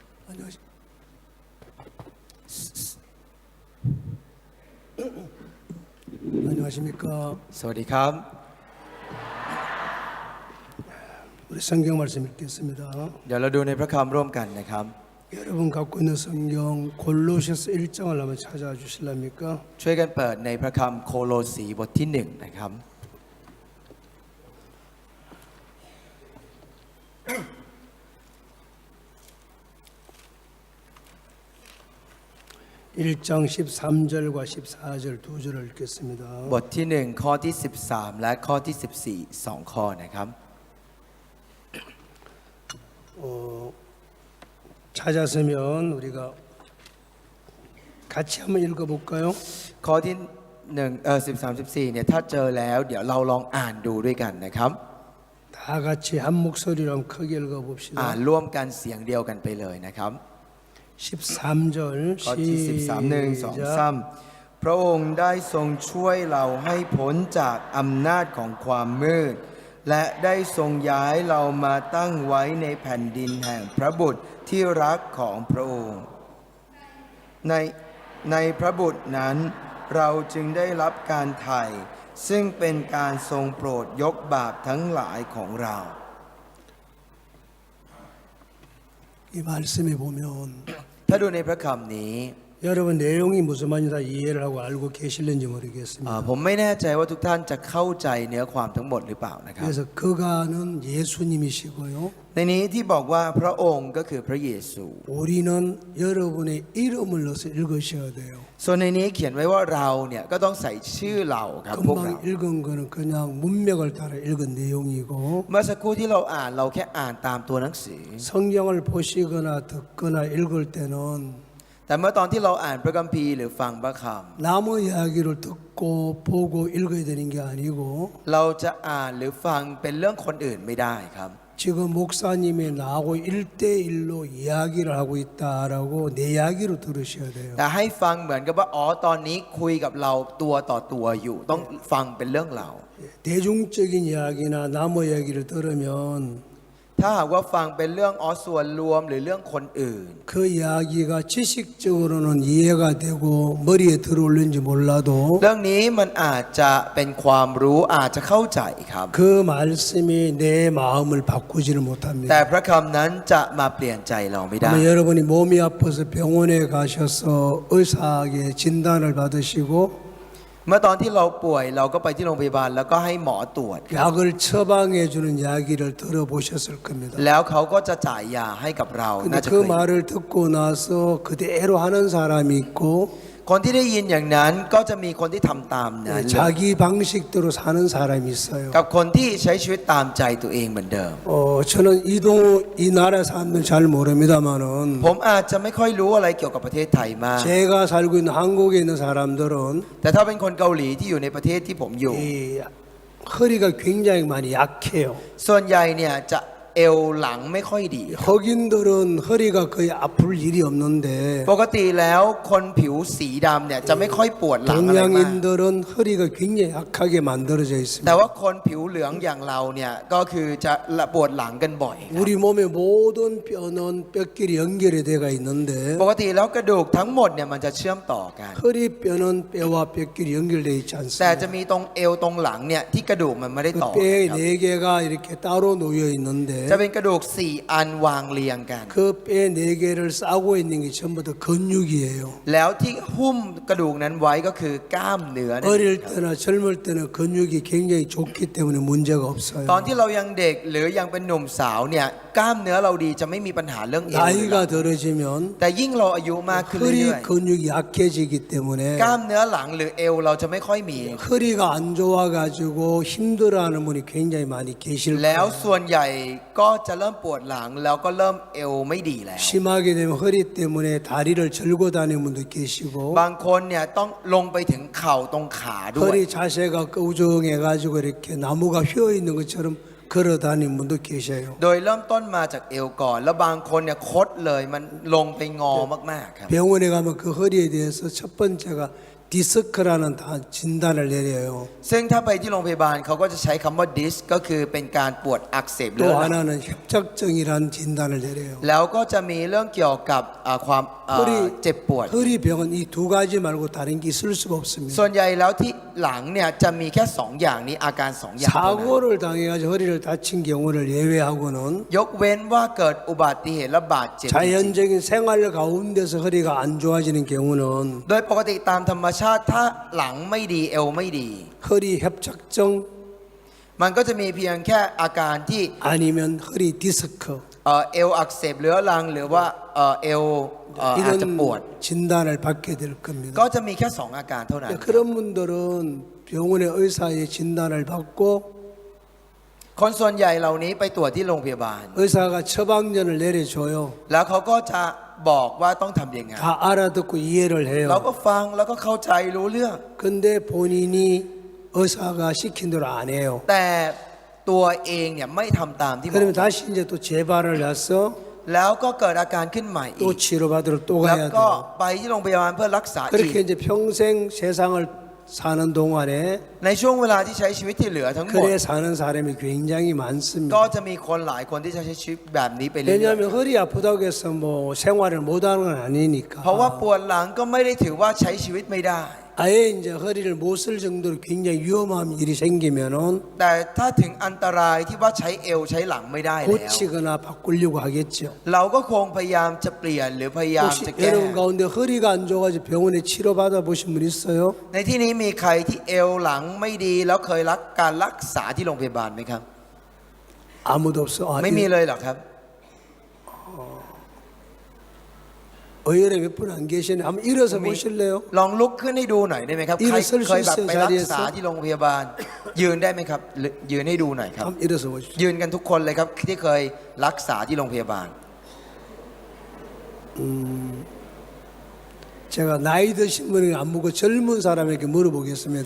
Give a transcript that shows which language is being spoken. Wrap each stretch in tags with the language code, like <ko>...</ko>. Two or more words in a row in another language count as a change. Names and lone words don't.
<ko>안녕하십니까.</ko> <th>สวัสดีครับ</th> <ko>우리 성경 말씀 읽겠습니다.</ko> <th>เดี๋ยวเราดูในพระคัมภ์ร่วมกันนะครับ</th> <ko>여러분 갖고 있는 성경 골로새서 1장을 한번 찾아와 주실랍니까?</ko> <th>ช่วยกันเปิดในพระคัมภ์โคโลสีบทที่1นะครับ</th> <ko>1장 13절과 14절 두 절을 읽겠습니다.</ko> <th>บทที่1ข้อที่13และข้อที่14 2ข้อนะครับ</th> <ko>찾았으면 우리가 같이 한번 읽어볼까요?</ko> <th>ข้อที่13 14เนี่ยถ้าเจอแล้วเดี๋ยวเราลองอ่านดูด้วยกันนะครับ</th> <ko>다 같이 한 목소리로 한번 크게</ko> <th>อ่าน</th> <ko>읽어봅시다.</ko> <th>ร่วมกันเสียงเดียวกันไปเลยนะครับ</th> <ko>13절</ko> <th>ข้อที่13 1 2</th> <ko>시작.</ko> <th>3พระองค์ได้ทรงช่วยเราให้พ้นจากอำนาจของความมืดและได้ทรงย้ายเรามาตั้งไว้ในแผ่นดินแห่งพระบุตรที่รักของพระองค์ในพระบุตรนั้นเราจึงได้รับการไถ่ซึ่งเป็นการทรงโปรดยกบาปทั้งหลายของเรา</th> <ko>이 말씀에 보면</ko> <th>ถ้าดูในพระคำนี้</th> <ko>여러분 내용이 무슨 말인지 다 이해를 하고 알고 계실는지 모르겠습니다.</ko> <th>ผมไม่แน่ใจว่าทุกท่านจะเข้าใจเนื้อความทั้งหมดหรือเปล่านะครับ</th> <ko>그래서 그가는 예수님이시고요.</ko> <th>ในนี้ที่บอกว่าพระองค์ก็คือพระเยซู</th> <ko>우리는 여러분의 이름을 넣어서 읽으셔야 돼요.</ko> <th>ส่วนในนี้เขียนไว้ว่าเราเนี่ยก็ต้องใส่ชื่อเราครับพวกเรา</th> <ko>금방 읽은 거는 그냥 문맥을 따라 읽은 내용이고</ko> <th>เมื่อสักครู่ที่เราอ่านเราแค่อ่านตามตัวหนังสือ</th> <ko>성경을 보시거나 듣거나 읽을 때는</ko> <th>แต่เมื่อตอนที่เราอ่านพระคัมภีร์หรือฟังพระค</th> <ko>남의 이야기를 듣고 보고 읽어야 되는 게 아니고</ko> <th>ำเราจะอ่านหรือฟังเป็นเรื่องคนอื่นไม่ได้ครับ</th> <ko>지금 목사님이 나하고 1대1로 이야기를 하고 있다라고 내 이야기로 들으셔야 돼요.</ko> <th>แต่ให้ฟังเหมือนกับว่าอ๋อตอนนี้คุยกับเราตัวต่อตัวอยู่ต้องฟังเป็นเรื่องเรา</th> <ko>대중적인 이야기나 남의 이야기를 들으면</ko> <th>ถ้าหากว่าฟังเป็นเรื่องส่วนรวมหรือเรื่องคนอื่น</th> <ko>그 이야기가 지식적으로는 이해가 되고 머리에 들어올는지 몰라도</ko> <th>เรื่องนี้มันอาจจะเป็นความรู้อาจจะเข้าใจครับ</th> <ko>그 말씀이 내 마음을 바꾸지를</ko> <th>แต่</th> <ko>못합니다.</ko> <th>พระคำนั้นจะมาเปลี่ยนใจเราไม่ได้</th> <ko>아마 여러분이 몸이 아파서 병원에 가셔서 의사에게 진단을 받으시고</ko> <th>เมื่อตอนที่เราป่วยเราก็ไปที่โรงพยาบาลแล้วก็ให้หมอตรวจ</th> <ko>약을 처방해 주는 이야기를 들어보셨을 겁니다.</ko> <th>แล้วเขาก็จะจ่ายยาให้กับเรา</th> <ko>근데</ko> <th>น่าจะ</th> <ko>그</ko> <th>เคย</th> <ko>말을 듣고 나서 그대로 하는 사람이 있고</ko> <th>คนที่ได้ยินอย่างนั้นก็จะมีคนที่ทำตามนั้น</th> <ko>자기 방식대로 사는 사람이 있어요.</ko> <th>กับคนที่ใช้ชีวิตตามใจตัวเองเหมือนเดิม</th> <ko>저는 이 나라 사람들 잘 모릅니다만은</ko> <th>ผมอาจจะไม่ค่อยรู้อะไรเกี่ยวกับประเทศไทยมาก</th> <ko>제가 살고 있는 한국에 있는 사람들은</ko> <th>แต่ถ้าเป็นคนเกาหลีที่อยู่ในประเทศที่ผมอยู่</th> <ko>이 허리가 굉장히 많이 약해요.</ko> <th>ส่วนใหญ่เนี่ยจะเอวหลังไม่ค่อยดี</th> <ko>흑인들은 허리가 거의 아플 일이 없는데</ko> <th>ปกติแล้วคนผิวสีดำเนี่ยจะไม่ค่อยปวดหลังอะไรมาก</th> <ko>동양인들은 허리가 굉장히 약하게 만들어져</ko> <th>แต่</th> <ko>있습니다.</ko> <th>ว่าคนผิวเหลืองอย่างเราเนี่ยก็คือจะปวดหลังกันบ่อยครับ</th> <ko>우리 몸의 모든 뼈는 뼈끼리 연결이 돼가 있는데</ko> <th>ปกติแล้วกระดูกทั้งหมดเนี่ยมันจะเชื่อมต่อกัน</th> <ko>허리뼈는 뼈와 뼈끼리 연결되어 있지</ko> <th>แต่จะ</th> <ko>않습니다.</ko> <th>มีตรงเอวตรงหลังเนี่ยที่กระดูกมันไม่ได้ต่อ</th> <ko>그</ko> <th>กัน</th> <ko>뼈</ko> <th>ครับ</th> <ko>4개가 이렇게 따로 놓여 있는데</ko> <th>จะเป็นกระดูก4อันวางเรียงกัน</th> <ko>그 뼈 4개를 싸고 있는 게 전부 다 근육이에요.</ko> <th>แล้วที่หุ้มกระดูกนั้นไว้ก็คือกล้ามเนื้อนั่นเอง</th> <ko>어릴</ko> <th>ครับ</th> <ko>때나 젊을 때는 근육이 굉장히 좋기 때문에 문제가</ko> <th>ตอน</th> <ko>없어요.</ko> <th>ที่เรายังเด็กหรือยังเป็นหนุ่มสาวเนี่ยกล้ามเนื้อเราดีจะไม่มีปัญหาเรื่องเอวหรือหลั</th> <ko>나이가</ko> <th>ง</th> <ko>들어지면</ko> <th>แต่ยิ่งเราอายุมากขึ้น</th> <ko>허리</ko> <th>เรื่อย</th> <ko>근육이 약해지기</ko> <th>ๆ</th> <ko>때문에</ko> <th>กล้ามเนื้อหลังหรือเอวเราจะไม่ค่อยมี</th> <ko>허리가 안 좋아가지고 힘들어하는 분이 굉장히 많이 계실</ko> <th>แล้ว</th> <ko>거예요.</ko> <th>ส่วนใหญ่ก็จะเริ่มปวดหลังแล้วก็เริ่มเอวไม่ดีแล้ว</th> <ko>심하게 되면 허리 때문에 다리를 절고 다니는 분도 계시고</ko> <th>บางคนเนี่ยต้องลงไปถึงเข่าตรงขาด้วย</th> <ko>허리 자세가 우정해가지고 이렇게 나무가 휘어 있는 것처럼 걸어 다니는 분도 계셔요.</ko> <th>โดยเริ่มต้นมาจากเอวก่อน แล้วบางคนเนี่ยคดเลยมันลงไปงอมากๆครับ</th> <ko>병원에 가면 그 허리에 대해서 첫 번째가 디스크라는 진단을 내려요.</ko> <th>ซึ่งถ้าไปที่โรงพยาบาลเขาก็จะใช้คำว่า disc ก็คือเป็นการปวดอักเสบเรื้</th> <ko>또</ko> <th>อรัง</th> <ko>하나는 협착증이라는 진단을 내려요.</ko> <th>แล้วก็จะมีเรื่องเกี่ยวกับความเจ็บปวด</th> <ko>허리병은 이 두 가지 말고 다른 게 있을 수가 없습니다.</ko> <th>ส่วนใหญ่แล้วที่หลังเนี่ยจะมีแค่สองอย่างนี้อาการสองอย่างเท่านั้น</th> <ko>사고를 당해가지고 허리를 다친 경우를 예외하고는</ko> <th>ยกเว้นว่าเกิดอุบัติเหตุและบาดเจ็บจริง</th> <ko>자연적인 생활 가운데서 허리가 안 좋아지는 경우는</ko> <th>ๆโดยปกติตามธรรมชาติถ้าหลังไม่ดีเอวไม่ดี</th> <ko>허리 협착증</ko> <th>มันก็จะมีเพียงแค่อาการที่</th> <ko>아니면 허리 디스크</ko> <th>เอวอักเสบเรื้อรังหรือว่าเอวอาจจะปวด</th> <ko>이런 진단을 받게 될 겁니다.</ko> <th>ก็จะมีแค่สองอาการเท่านั้น</th> <ko>그런 분들은 병원의 의사의 진단을 받고</ko> <th>คนส่วนใหญ่เหล่านี้ไปตรวจที่โรงพยาบาล</th> <ko>의사가 처방전을 내려줘요.</ko> <th>แล้วเขาก็จะบอกว่าต้องทำยังไง</th> <ko>다 알아듣고 이해를</ko> <th>เรา</th> <ko>해요.</ko> <th>ก็ฟังแล้วก็เข้าใจรู้เรื่อง</th> <ko>근데 본인이 의사가 시킨 대로 안 해요.</ko> <th>แต่ตัวเองเนี่ยไม่ทำตามที่บอก</th> <ko>그러면 다시 이제 또 재발을 해서</ko> <th>แล้วก็เกิดอาการขึ้นใหม่อี</th> <ko>또</ko> <th>ก</th> <ko>치료받으러 또</ko> <th>แล้ว</th> <ko>가야</ko> <th>ก็</th> <ko>돼요.</ko> <th>ไปที่โรงพยาบาลเพื่อรักษาอีก</th> <ko>그렇게 이제 평생 세상을 사는 동안에</ko> <th>ในช่วงเวลาที่ใช้ชีวิตที่เหลือทั้งหมด</th> <ko>그래 사는 사람이 굉장히</ko> <th>ก็</th> <ko>많습니다.</ko> <th>จะมีคนหลายคนที่จะใช้ชีวิตแบบนี้ไปเรื่อย</th> <ko>왜냐하면 허리 아프다고 해서 뭐 생활을 못하는 건</ko> <th>ๆเพราะว่า</th> <ko>아니니까.</ko> <th>ปวดหลังก็ไม่ได้ถือว่าใช้ชีวิตไม่ได้</th> <ko>아예 이제 허리를 못 쓸 정도로 굉장히 위험한 일이 생기면은</ko> <th>แต่ถ้าถึงอันตรายที่ว่าใช้เอวใช้หลังไม่ได้แล้ว</th> <ko>고치거나 바꾸려고 하겠죠.</ko> <th>เราก็คงพยายามจะเปลี่ยนหรือพยายาม</th> <ko>혹시</ko> <th>จะแก้</th> <ko>여러분 가운데 허리가 안 좋아가지고 병원에 치료받아 보신 분 있어요?</ko> <th>ในที่นี้มีใครที่เอวหลังไม่ดีแล้วเคยการรักษาที่โรงพยาบาลไหมครับ</th> <ko>아무도 없어. 아,</ko> <th>ไม่มีเลยหรอกครับ</th> <ko>의외로 몇 분 안 계시네. 한번 일어서 미- 보실래요?</ko> <th>ลองลุกขึ้นให้ดูหน่อยได้ไหมครับ อี ใคร กสัก เคยแบบไปรักษา</th> <ko>자리에서</ko> <th>ที่โรงพยาบาล ยืนได้ไหมครับหรือยืนให้ดูหน่อยครับ</th> <ko>한번 일어서 보십시오.</ko> <th>ยืนกันทุกคนเลยครับที่เคยรักษาที่โรงพยาบาล</th> <ko>제가 나이 드신 분에게 안 묻고 젊은 사람에게 물어보겠습니다.</ko>